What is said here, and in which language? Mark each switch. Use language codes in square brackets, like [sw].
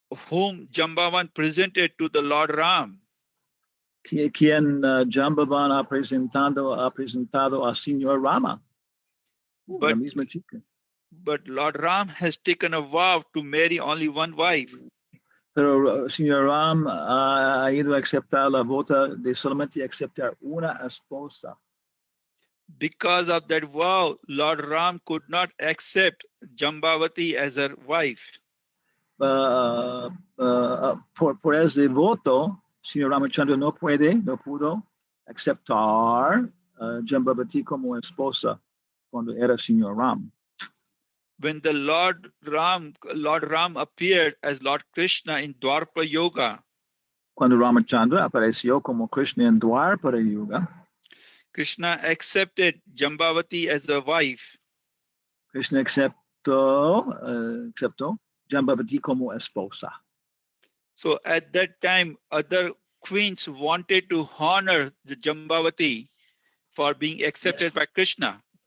[en] whom Jambavan presented to the Lord Ram. [es] Quien Jambavan ha presentado al Señor Rama. La misma chica. [en] But Lord Ram has taken a vow to marry only one wife. [es] Pero Señor Ram ha ido a aceptar la vota de solamente aceptar una esposa. [en] Because of that vow, Lord Ram could not accept Jambavati as her wife. [es] Por ese voto, Señor Ramachandra no pudo aceptar Jambavati como esposa cuando era Señor Ram. [en] When the Lord Ram appeared as Lord Krishna in Dwarpa Yoga, [es] Cuando Ramachandra apareció como Krishna en Dwarpara Yuga, [en] Krishna accepted Jambavati as a wife. [es] Krishna aceptó Jambavati como esposa. [en] So at that time, other queens wanted to honor the Jambavati for being accepted by Krishna.